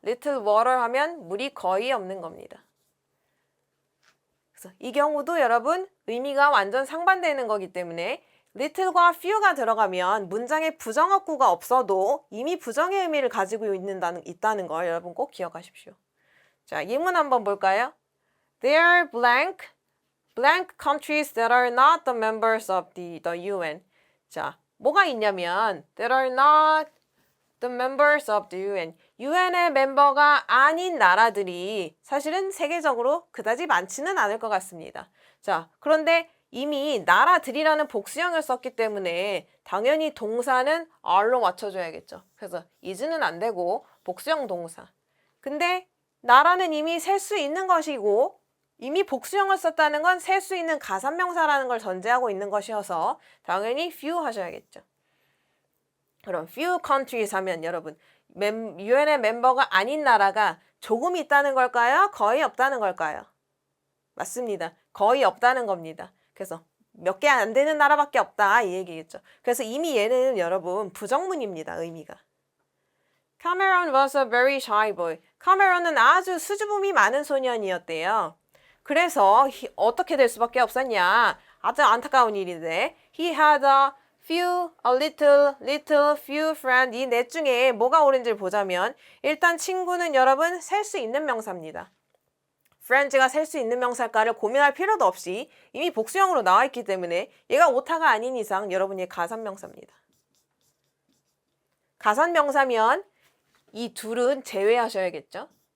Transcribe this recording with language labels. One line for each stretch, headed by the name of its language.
English: little water
Korean: 하면 물이 거의 없는 겁니다. 그래서 이 경우도 여러분 의미가 완전 상반되는 거기 때문에 little과 few가 들어가면 문장에 부정어구가 없어도 이미 부정의 의미를 가지고 있다는 걸 여러분 꼭 기억하십시오. 자, 예문 한번 볼까요?
English: There are blank countries that are not the members of the UN.
Korean: 자, 뭐가 있냐면
English: There are not the members of the UN.
Korean: UN의 멤버가 아닌 나라들이 사실은 세계적으로 그다지 많지는 않을 것 같습니다. 자, 그런데 이미 나라들이라는 복수형을 썼기 때문에 당연히 동사는 are로 맞춰줘야겠죠. 그래서 is는 안 되고 복수형 동사. 근데 나라는 이미 셀 수 있는 것이고 이미 복수형을 썼다는 건 셀 수 있는 가산명사라는 걸 전제하고 있는 것이어서 당연히 few 하셔야겠죠. 그럼 few countries 하면 여러분 UN의 멤버가 아닌 나라가 조금 있다는 걸까요? 거의 없다는 걸까요? 맞습니다. 거의 없다는 겁니다. 그래서 몇 개 안 되는 나라밖에 없다 이 얘기겠죠. 그래서 이미 얘는 여러분 부정문입니다. 의미가.
English: Cameron was a very shy boy.
Korean: 카메론은 아주 수줍음이 많은 소년이었대요. 그래서 어떻게 될 수밖에 없었냐? 아주 안타까운 일인데
English: He had a few, a little, few friend.
Korean: 이 넷 중에 뭐가 옳은지를 보자면 일단 친구는 여러분 셀 수 있는 명사입니다. friends가 셀 수 있는 명사일까를 고민할 필요도 없이 이미 복수형으로 나와 있기 때문에 얘가 오타가 아닌 이상 여러분 얘 가산명사입니다. 가산명사면 이 둘은 제외하셔야겠죠.